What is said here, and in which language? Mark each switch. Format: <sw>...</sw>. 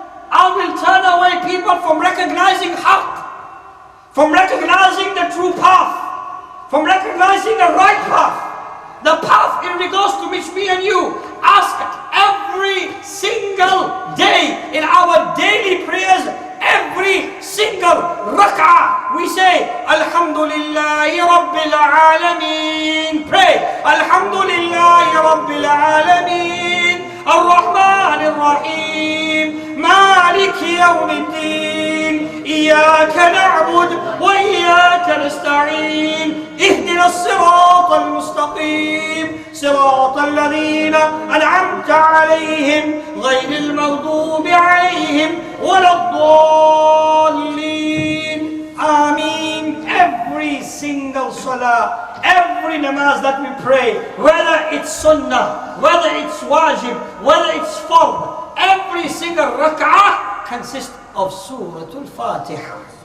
<en>I will turn away people from recognizing haqq, from recognizing the true path, from recognizing the right path, the path in regards to which me and you ask every single day in our daily prayers, every single rak'ah. We say,</en> <ar>Alhamdulillahi Rabbil Alameen. Pray, Alhamdulillahi Rabbil Alameen, Ar-Rahman Ar-Rahim, مالك يوم الدين إياك نعبد وإياك نستعين اهدنا الصراط المستقيم صراط الذين أنعمت عليهم غير المغضوب عليهم ولا الضالين. Ameen.</ar> <en>Every single salah, every namaz that we pray, whether it's sunnah, whether it's wajib, whether it's fard, every single rak'ah consists of Surah Al-Fatiha.</en>